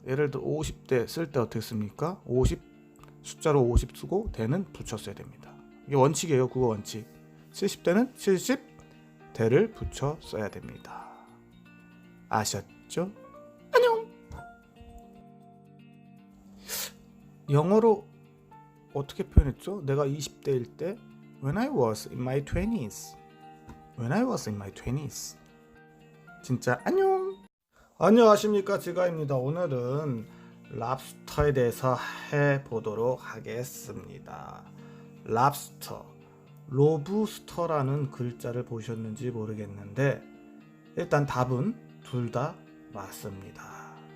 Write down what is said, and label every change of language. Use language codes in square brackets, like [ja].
[ko] 예를 들어 50대 쓸 때 어떻게 씁니까? 50 숫자로 50 쓰고 대는 붙여 써야 됩니다. 이게 원칙이에요. 국어 원칙. 70대는 70 대를 붙여 써야 됩니다. 아셨죠? 안녕. 영어로 어떻게 표현했죠? 내가 20대일 때 [en] When I was in my 20s. When I was in my 20s. [ko] 진짜 안녕. 안녕하십니까, 지가입니다. 오늘은 랍스터에 대해서 해보도록 하겠습니다. 랍스터, 로브스터라는 글자를 보셨는지 모르겠는데 일단 답은 둘 다 맞습니다.